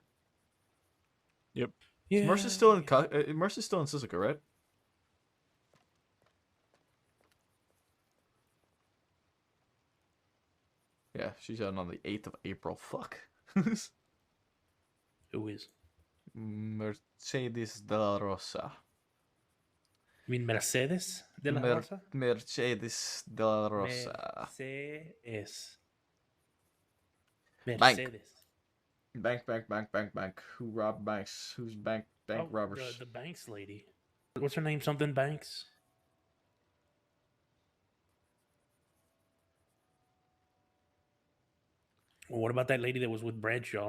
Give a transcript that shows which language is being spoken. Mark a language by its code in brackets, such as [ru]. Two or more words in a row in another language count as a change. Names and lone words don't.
[en] Yep. Yeah. Mercer's still in Mercer's still in Sisika, right? Yeah, she's out on the 8th of April. Fuck. Who is? Mercedes de la Rosa. You mean Mercedes de la Rosa? Mercedes de la Rosa. Mercedes. Bank. Who robbed banks? Who's bank robbers? The Banks lady. What's her name? Something Banks? Well, what about that lady that was with Bradshaw?